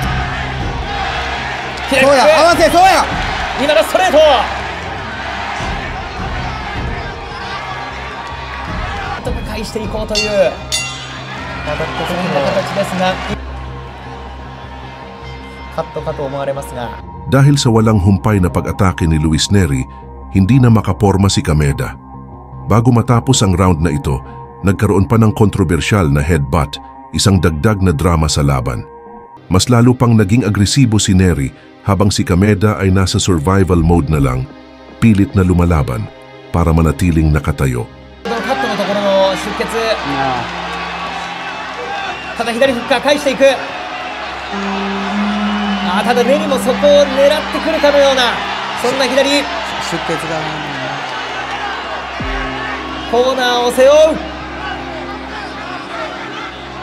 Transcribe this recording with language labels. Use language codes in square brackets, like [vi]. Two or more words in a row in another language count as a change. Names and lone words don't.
[ja] 左フック。そうや合わせ。そうや。今のストレート。なんとか返していこうというまたこの形ですが、カットかと思われますが。 [tl] Dahil sa walang humpay na pag-atake ni Luis Nery, hindi na makaporma si Kameda. Bago matapos ang round na ito, nagkaroon pa ng kontrobersyal na headbutt, isang dagdag na drama sa laban. Mas lalo pang naging agresibo si Nery habang si Kameda ay nasa [en] survival mode [tl] na lang, pilit na lumalaban para manatiling nakatayo. [ja] カットのところの出血。ただ左フックは返していく。ただネリもそこを狙ってくるかのようなそんな左。出血がコーナーを背負う。